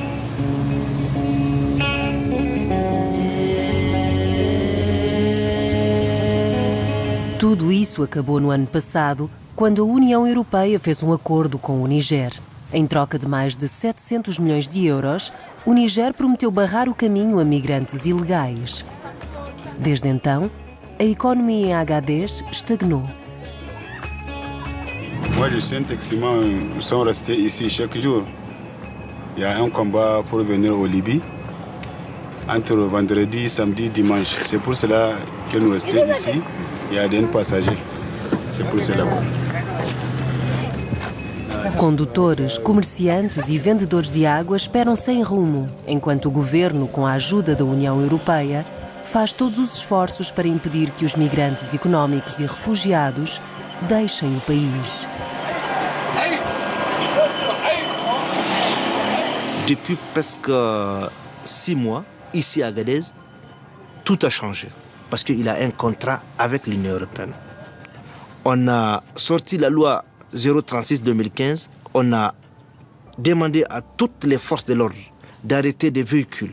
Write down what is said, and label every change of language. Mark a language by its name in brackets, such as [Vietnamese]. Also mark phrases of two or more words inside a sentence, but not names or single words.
[Portuguese] Tudo isso acabou no ano passado, quando a União Europeia fez um acordo com o Níger. Em troca de mais de 700 milhões de euros, o Níger prometeu barrar o caminho a migrantes ilegais. Desde então, a economia em Agadez estagnou. [French] Moi, je suis un taximan. Nous sommes restés ici chaque jour. Il y a un combat pour venir au Libye entre vendredi, samedi, dimanche. C'est pour cela que nous restons ici. Il y a des passagers. C'est pour cela. [Portuguese] Condutores, comerciantes e vendedores de água esperam sem rumo, enquanto o governo, com a ajuda da União Europeia, faz todos os esforços para impedir que os migrantes económicos e refugiados deixem o país. [French] Depuis presque 6 mois, ici à Agadez, tout a changé. Parce qu'il a un contrat avec l'Union européenne. On a sorti la loi 036-2015, on a demandé à toutes les forces de l'ordre d'arrêter des véhicules.